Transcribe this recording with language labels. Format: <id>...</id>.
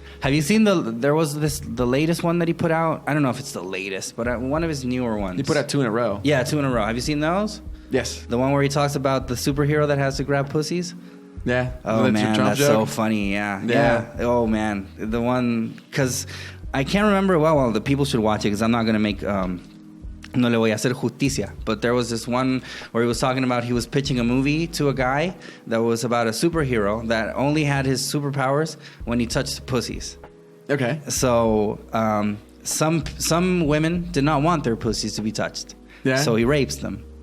<en>Have you seen there was the latest one that he put out? I don't know if it's the latest, but one of his newer ones. He put out 2 in a row. Yeah, 2 in a row. Have you seen those? Yes. The one where he talks about the superhero that has to grab pussies? Yeah. Oh The man, Trump that's joke. so funny. Yeah. Yeah. Oh man, the one because I can't remember. Well, the people should watch it because I'm not gonna make.</en> <es>No le voy a hacer justicia.</es> <en>But there was this one where he was talking about he was pitching a movie to a guy that was about a superhero that only had his superpowers when he touched pussies. Okay. So some women did not want their pussies to be touched. Yeah. So he rapes them.</en>